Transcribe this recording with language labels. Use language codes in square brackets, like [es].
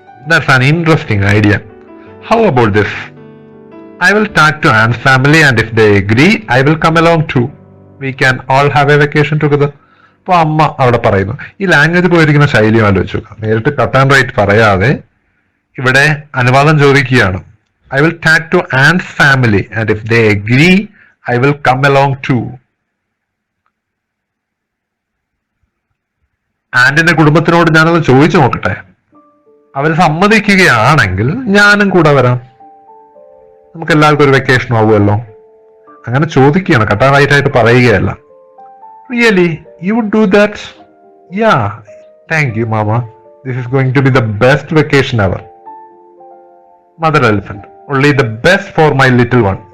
[en] That's an interesting idea. How about this? I will talk to Ant's family and if they agree, I will come along too. We can all have a vacation together. [ml] അപ്പൊ അമ്മ അവിടെ പറയുന്നു. ഈ language പോയിരിക്കുന്ന ശൈലിയും ആലോചിച്ചു നോക്കാം. നേരിട്ട് കട്ട് ആൻഡ് റൈറ്റ് പറയാതെ ഇവിടെ അനുവാദം ചോദിക്കുകയാണ്. [en] I will talk to Ant's family and if they agree, I will come along too. [ml] ആന്റിന്റെ കുടുംബത്തിനോട് ഞാനത് ചോദിച്ചു നോക്കട്ടെ, അവർ സമ്മതിക്കുകയാണെങ്കിൽ ഞാനും കൂടെ വരാം, നമുക്ക് എല്ലാവർക്കും ഒരു വെക്കേഷനും ആവുമല്ലോ. അങ്ങനെ ചോദിക്കുകയാണ്, കട്ടാ റൈറ്റ് ആയിട്ട് പറയുകയല്ല. [en] Really, you would do that? Yeah, thank you mama. This is going to be the best vacation ever. Mother elephant, only the best for my little one.